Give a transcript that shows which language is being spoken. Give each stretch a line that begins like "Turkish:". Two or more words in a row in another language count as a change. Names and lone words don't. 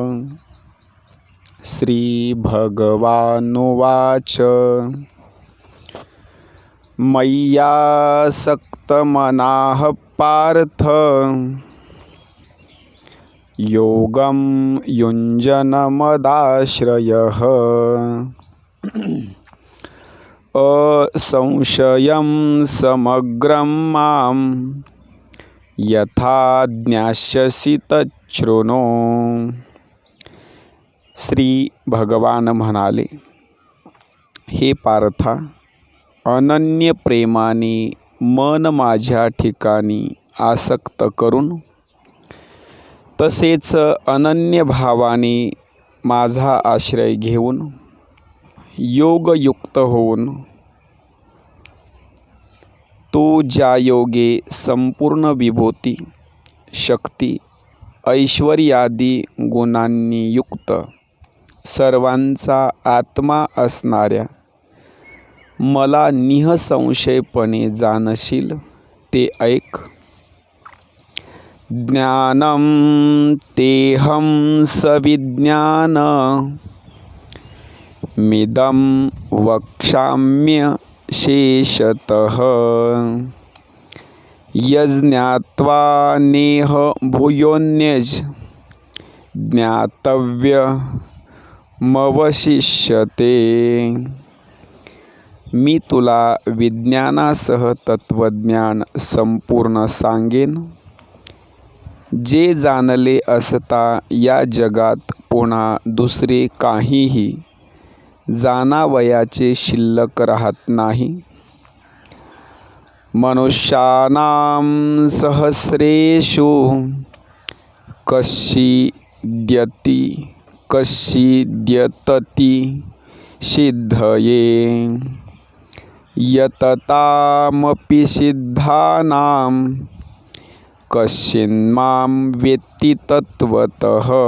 Sanskrit: श्रीभगवानुवाच मय्यासक्तमनाः पार्थ योगं युञ्जनमदाश्रयः असंशयं समग्रं मां यथा ज्ञास्यसि तच्छृणु।
Marathi: श्री भगवान म्हणाले, हे पार्था, अनन्य प्रेमाने मन माझ्या ठिकाणी आसक्त करून, तसेच अनन्य भावाने माझा आश्रय घेऊन, योगयुक्त होऊन, तो ज्या योगे संपूर्ण विभूती, शक्ती, ऐश्वर्यादी गुणांनी युक्त सर्वांचा आत्मा असणाऱ्या मला निःसंशयपणे जाणशील ते ऐक.
Sanskrit: ज्ञानं तेहं सविज्ञान मिदं वक्ष्याम्य शेषतः यज्ञात्वा नेह भूयोऽन्यज् ज्ञातव्यमवशिष्यते.
Marathi: मी तुला विज्ञानासह तत्वज्ञान संपूर्ण सांगेन, जे जाणले असता या जगात पुन्हा दुसरे काहीही जाणावयाचे शिल्लक राहत नाही.
Sanskrit: मनुष्याणां सहस्रेषु कश्चिद्यतति सिद्धये यततामपि सिद्धानां कश्चिन्मां वेत्ति तत्त्वतः.